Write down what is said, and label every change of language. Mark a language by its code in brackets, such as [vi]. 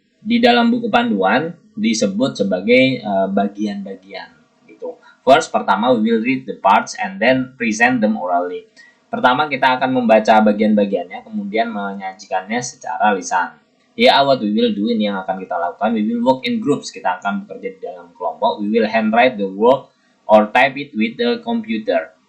[id] Di dalam buku panduan disebut sebagai bagian-bagian gitu. [en] First, pertama we will read the parts and then present them orally. [id] Pertama kita akan membaca bagian-bagiannya, kemudian menyajikannya secara lisan. Ya, [en] what we will do, [id] ini yang akan kita lakukan. [en] We will work in groups, [id] kita akan bekerja di dalam kelompok. [en] We will handwrite the work or type it with the computer.